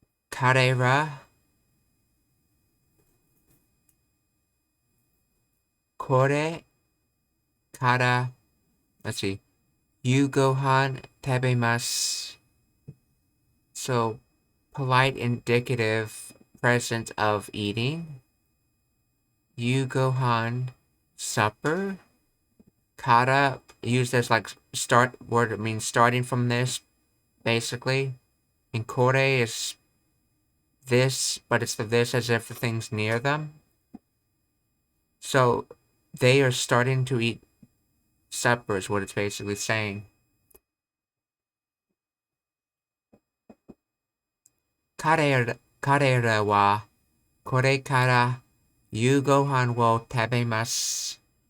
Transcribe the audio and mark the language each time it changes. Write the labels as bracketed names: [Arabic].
[Japanese] 彼らこれから、 [English] let's see, [Japanese] 夕ご飯食べます。 [English] So, polite indicative present of eating. 夕ご飯 supper. Kara used as like start word, it means starting from this, basically. And kore is this, but it's the this as if the thing's near them. So they are starting to eat supper is what it's basically saying. [Japanese] 彼らはこれから夕ご飯を食べます。